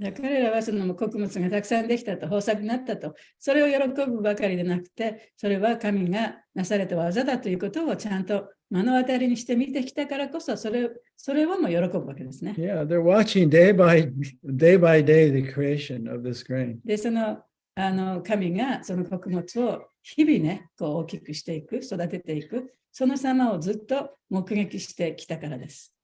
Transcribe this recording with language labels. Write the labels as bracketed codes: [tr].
[ja] 彼らはその穀物がたくさんできたと、豊作になったと、それを喜ぶばかりでなくて、それは神がなされた技だということをちゃんと目の当たりにして見てきたからこそ、それをも喜ぶわけですね。 [en] Yeah, they're watching day by day the creation of this grain. [ja] で、その神がその穀物を日々ね、こう大きくしていく、育てていく、その様をずっと目撃してきたからです。